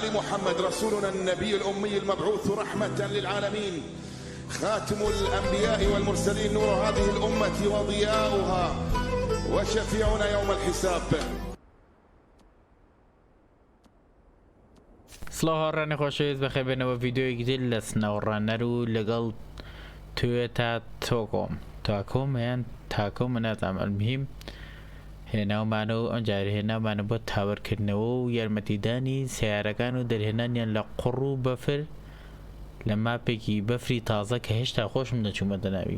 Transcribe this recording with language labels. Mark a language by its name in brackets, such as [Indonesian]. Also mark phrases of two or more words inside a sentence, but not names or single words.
[Arabic] محمد رسولنا النبي الأمي المبعوث رحمة للعالمين، خاتم الأنبياء والمرسلين، نور هذه الأمة وضياؤها وشفيعنا يوم الحساب. [Central Kurdish] سڵاو هاوڕێنە خۆشەویست بەخێبێنەوە ڤیدیۆیەکی تر لە سناوڕانەر و لەگەڵ توێتە تاکۆم یان تاکۆمە نازانم، ئەلموهیم هێناومانەوە ئەم جارە هێناومانە بۆ تاوەرکردنەوە و یارمەتیدانی سیارەکان و دەرهێنانیان لە قوڕ و بەفر لە ماپێکی بەفری تازە کە هێشتا خۆشم نەچوومەتە ناوی.